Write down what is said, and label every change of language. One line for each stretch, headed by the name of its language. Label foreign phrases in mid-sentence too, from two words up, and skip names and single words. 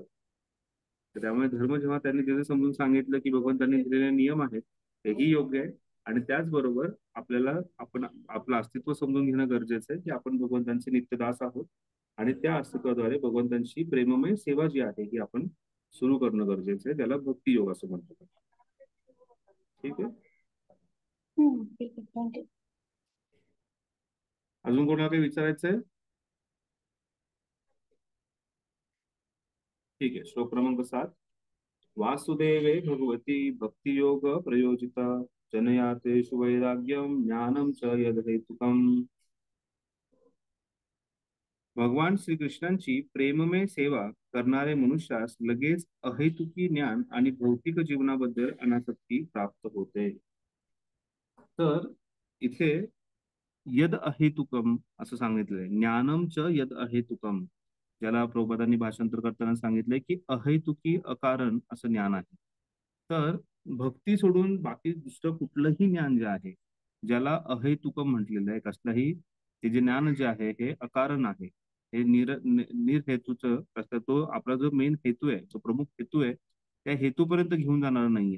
Marathi: तर त्यामुळे धर्म जेव्हा त्यांनी तिथे समजून सांगितलं की भगवंतांनी दिलेले नियम आहेत तेही योग्य आहे आणि त्याचबरोबर आपल्याला आपलं अस्तित्व समजून घेणं गरजेचं आहे की आपण भगवंतांचे नित्यदास आहोत आणि त्या अस्तित्वाद्वारे भगवंतांची प्रेममय सेवा जी आहे ही आपण सुरू करणं गरजेचं आहे. त्याला भक्ती योग असं म्हणतात. ठीक आहे. ठीक आहे, थँक्यू. अजून कोणाला काही विचारायचं आहे? ठीक आहे. श्लोक क्रमांक 7.
Sanskrit: वासुदेवे भगवती भक्तियोग प्रयोजिता जनयातेषु वैराग्यम ज्ञानम च यद हेतुकम.
Marathi: भगवान श्रीकृष्णांची प्रेममय सेवा करणारे मनुष्यास लगेच अहेतुकी ज्ञान आणि भौतिक जीवनाबद्दल अनासक्ती प्राप्त होते. तर इथे
Sanskrit: यद अहेतुकम
Marathi: असं सांगितलंय,
Sanskrit: ज्ञानम च यद अहेतुकम,
Marathi: ज्याला प्रभुपादांनी भाषांतर करताना सांगितलंय की अहेतुकी अकारण असं ज्ञान आहे. तर भक्ती सोडून बाकी दुसरं कुठलंही ज्ञान जे आहे ज्याला अहेतुकम म्हटलेलं आहे, कसलंही ते जे ज्ञान जे आहे हे अकारण आहे, हे निर्हेतूचं कसं, तो आपला जो मेन हेतू आहे, जो प्रमुख हेतू आहे त्या हेतूपर्यंत घेऊन जाणार नाहीये.